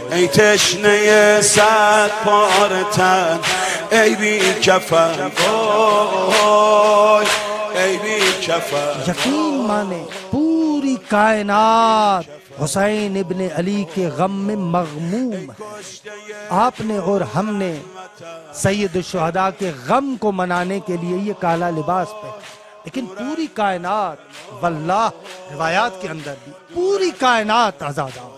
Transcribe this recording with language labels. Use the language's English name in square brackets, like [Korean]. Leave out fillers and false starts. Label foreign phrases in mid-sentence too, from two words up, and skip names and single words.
[Persian] ای تشنه صد پاره تن ای بی کفن وای ای بی کفن. [Urdu] یقین مانے پوری کائنات حسین ابن علی کے غم میں مغموم ہے. آپ نے اور ہم نے سید الشہداء کے غم کو منانے کے لیے یہ کالا لباس پہنا، لیکن پوری کائنات واللہ روایات کے اندر بھی پوری کائنات آزادار.